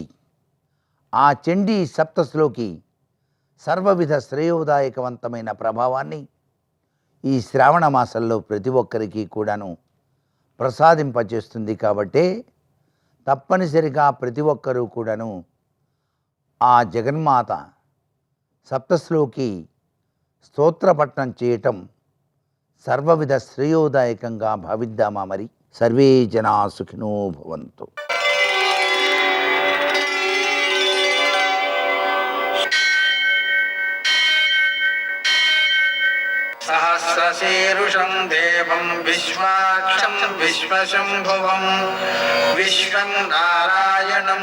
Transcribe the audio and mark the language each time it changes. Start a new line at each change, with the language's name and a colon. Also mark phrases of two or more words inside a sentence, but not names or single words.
Telugu: ఆ చండీ సప్తశ్లోకి సర్వవిధ శ్రేయోదాయకవంతమైన ప్రభావాన్ని ఈ శ్రావణ మాసంలో ప్రతి ఒక్కరికి కూడాను ప్రసాదింపజేస్తుంది. కాబట్టే తప్పనిసరిగా ప్రతి ఒక్కరూ కూడాను ఆ జగన్మాత సప్తశ్లోకి స్తోత్రపఠనం చేయటం సర్వవిధ శ్రేయోదాయకంగా భావిద్దామా?
Sanskrit: మరి సర్వే జనా సుఖినో భవంతు. सहस्रशीर्षं देवं विश्वाक्षं विश्वशम्भुवं विश्वं नारायणं